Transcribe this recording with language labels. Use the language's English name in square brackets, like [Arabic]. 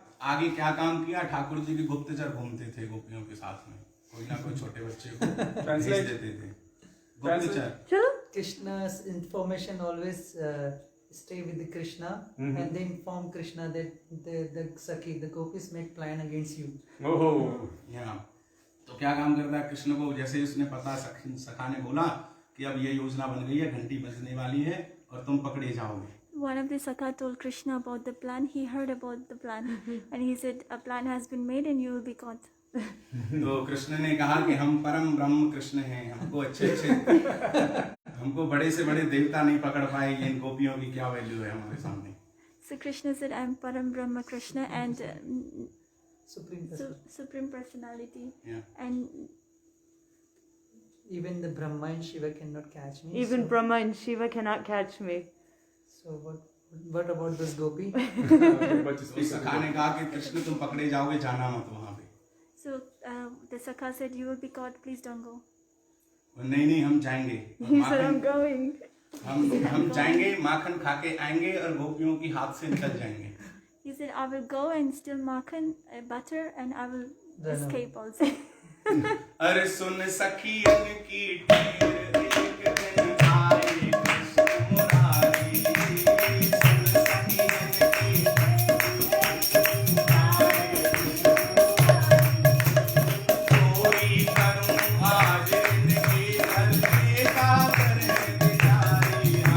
[Hindi] आगे क्या काम किया, ठाकुर जी के गुप्तचर घूमते थे गोपियों के साथ में, कोई ना कोई छोटे बच्चे को भेज देते थे. गुप्तचर. चलो. [English] Krishna's information always stay with the Krishna, and they inform Krishna that the Sakhi, the gopis make plan against you. Oh. [Hindi] यहाँ तो क्या काम करता है कृष्ण को, जैसे उसने पता सखा ने बोला कि अब ये योजना बन गई है, घंटी बजने वाली है और तुम पकड़े जाओगे. [English] One of the Sakha told Krishna about the plan. He heard about the plan, and he said, "A plan has been made, and you will be caught." [Hindi] तो कृष्ण ने कहा कि हम परम ब्रह्म कृष्ण हैं, हमको अच्छे हमको बड़े से बड़े देवता नहीं पकड़ पाए, इन गोपियों की क्या वैल्यू है हमारे सामने. [English] So Krishna said, "I am Param Brahma Krishna and Supreme Person. Supreme Personality, Yeah. and Even the Brahma and Shiva cannot catch me. Even so, Brahma and Shiva cannot catch me. So what about this gopi? [Hindi] इस सखा ने कहा कि कृष्ण तुम पकड़े जाओगे, जाना मत वहाँ पे. [English] so the Sakha said, "You will be caught. Please don't go." [Hindi] नहीं हम जाएंगे. [English] He said, I'm going. [Hindi] हम जाएंगे, माखन खा के आएंगे और गोपियों की हाथ से निकल जाएंगे. [English] He said, "I will go and steal makhan, butter, and I will Then, escape also." [Hindi] अरे सुन सखियन की ढेर, एक दिन आए कृष्ण मुरारी. सुन सखियन की चोरी करूं आज इनके घर में का करे बिचारी.